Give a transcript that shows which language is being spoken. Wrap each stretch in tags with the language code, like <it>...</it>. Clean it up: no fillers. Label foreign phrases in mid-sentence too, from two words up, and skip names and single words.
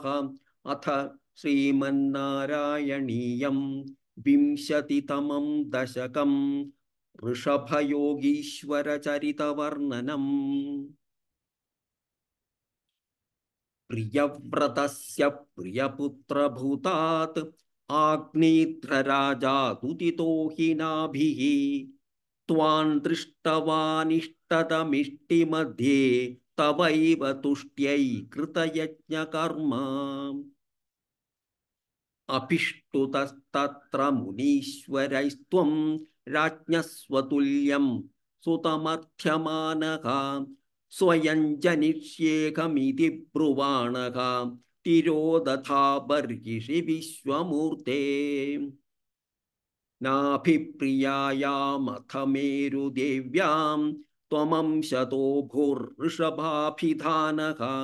<sa>അഥ ശ്രീമന്നാരായണീയം വിംശതിതമം ദശകം ഋഷഭയോഗീശ്വരചരിതവർണ്ണനം. പ്രിയവ്രതസ്യ പ്രിയപുത്രഭൂതാത് ആഗ്നേത്രരാജാതുതിതോ हि नाभिः त्वां दृष्टवानिष्टदमिष्टिमध्ये तवैव तुष्ट्यै कृतयज्ञकर्म अभिष्टुतस्तत्र मुनीश्वरैस्त्वं राज्ञः स्वतुल्यं सुतमर्थ्यमानः स्वयं जनिष्येऽहमिति ब्रुवाणः तिरोदथा बर्हिषि विश्वमूर्ते नाभिप्रियायामथ मेरुदेव्यां त्वमंशतो भूर्ऋषभाभिधानः</sa>